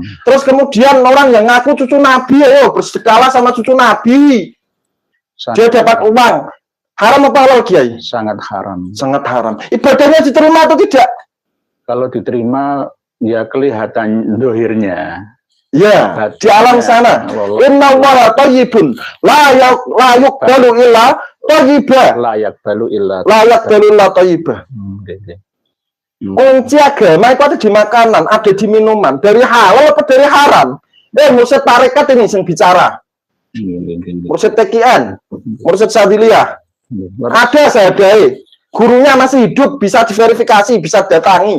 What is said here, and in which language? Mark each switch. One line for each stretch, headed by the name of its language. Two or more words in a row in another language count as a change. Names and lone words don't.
Indonesian: Terus kemudian orang yang ngaku cucu Nabi, ayo bersedekahlah sama cucu Nabi. Dia dapat uang. Haram apa halal Kiai? Sangat haram. Sangat haram. Ibadahnya diterima atau tidak? Kalau diterima ya kelihatan dohirnya. Ya, di alam sana.
Arabic: إن الله طيب لا يقبل إلا طيبا. لا يقبل إلا thayyiba.
Indonesian: Kunci agama itu ada di makanan, ada di minuman. Dari halal atau dari haram? Mursyid tarekat ini yang bicara. Mursyid TKN, Mursyid Sadiliyah. Ada saya dai. Gurunya masih hidup, bisa diverifikasi, bisa datangi.